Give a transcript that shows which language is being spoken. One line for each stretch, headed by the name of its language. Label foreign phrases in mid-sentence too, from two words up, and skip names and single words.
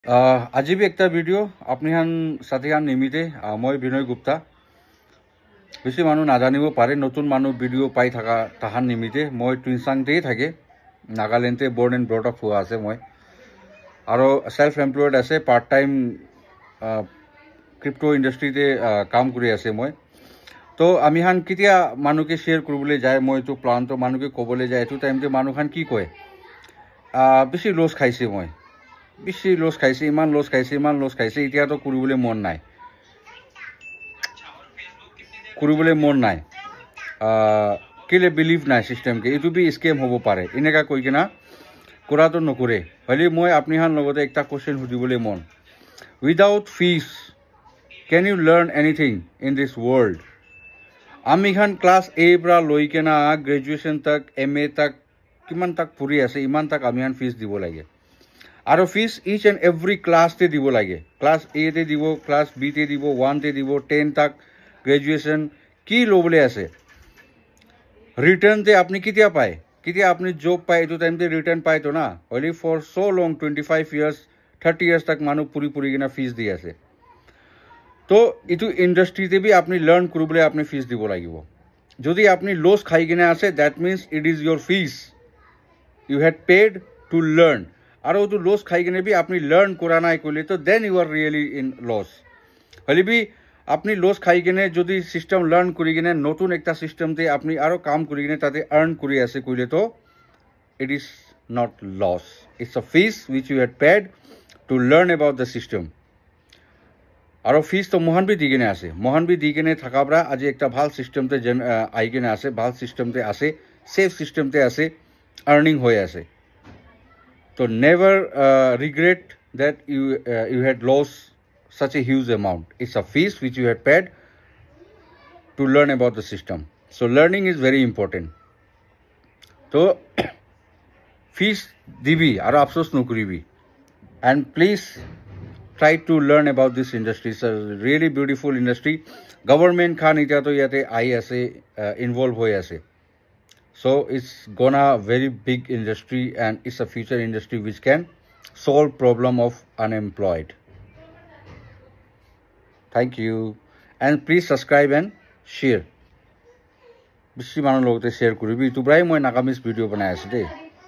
Naga Pidgin: আজি भी একটা ভিডিও আপনি হান সাথে হান নিমিতে মই বিনয় গুপ্তা বেশি মানুষ নাজানিব পারে নতুন মানুষ ভিডিও পাই থাকা তাহার নিমিতে মই টুইনসাংতেই থাকে নাগাল্যান্ডে
English: born and brought up
Naga Pidgin: হওয়া আছে মই আর
English: self employed
Naga Pidgin: আছে
English: part time crypto industry-te
Naga Pidgin: কাম করে আছে মই তো আমি হান কেতিয়া মানুষকে শেয়ার করবলে যায় মই তো প্লান তো মানুষকে কবলে যায় এটো টাইমতে মানুষ হান কি কয় বেশি লস খাইছে মই বেশি লস খাইছে ইমান লস খাইছে এতিয়া তো কৰিবলৈ মন নাই কেলে বিলিভ নাই সিস্টেমকে এইটো বি স্কেম হ'ব পাৰে এনেকা কৈ কিনা কৰাটো নকৰে হলে মই আপনি হান লগতে একটা কোশ্চেন সুধিবলৈ মন
English: without fees can you learn anything in this world
Naga Pidgin: আমি খান ক্লাস এ পৰা লৈ কিনা গ্ৰেজুৱেশ্যন তক MA তক কিমান তক পঢ়ি আছে ইমান তক আমি হান ফিজ দিব লাগে আর ফিজ
English: each and every
Naga Pidgin: ক্লাসতে দিব লাগে ক্লাস A তে দিব ক্লাস B তে দিব 1 তে দিব 10 তক গ্রাজুয়েশন কি লবলে আছে রিটার্ন তে আপনি কিতিয়া পায় কিতিয়া আপনি জব পায় এটো টাইম তে রিটার্ন পায় তো না
English: only for so long
Naga Pidgin: 25
English: years 30 years
Naga Pidgin: তক মানুষ পুরি কিনা ফিজ দি আছে তো এটো ইন্ডাস্ট্রিতে বি আপনি লার্ন করবলে আপনি ফিজ দিব লাগিব যদি আপনি লস খাই কিনা আছে
English: that means it is your fees you had paid to learn
Naga Pidgin: আর তো লস খাই কিনে বি আপনি লার্ন করা নাই কইলে তো
English: then you are really in loss
Naga Pidgin: হলে বি আপনি লস খাই কিনে যদি সিস্টেম লার্ন করি কিনে নতুন একটা সিস্টেমতে আপনি আরো কাম করি কিনে তাতে আর্ন করি আছে কইলে তো
English: it is not loss it's a fees which you had paid to learn about the system
Naga Pidgin: আর ফিজ তো মহান বি দি কিনে থাকাবরা আজি একটা ভাল সিস্টেমতে আই কিনে আছে ভাল সিস্টেমতে আছে সেফ সিস্টেমতে আছে আর্নিং হয়ে আছে
English: So never regret that you had lost such a huge amount. It's a fees which you had paid to learn about the system. So learning is very important.
Naga Pidgin: So fees dibi aro afsos no koribi.
English: And please try to learn about this industry. It's a really beautiful industry.
Naga Pidgin: Government khan ita to yate ai ase involve hoye ase.
English: So it's gonna very big industry and it's a future industry which can solve problem of unemployed. Thank you and please subscribe and share.
Naga Pidgin: Bishi manu logte share koribi tu brai moi nagamis video banai ase de.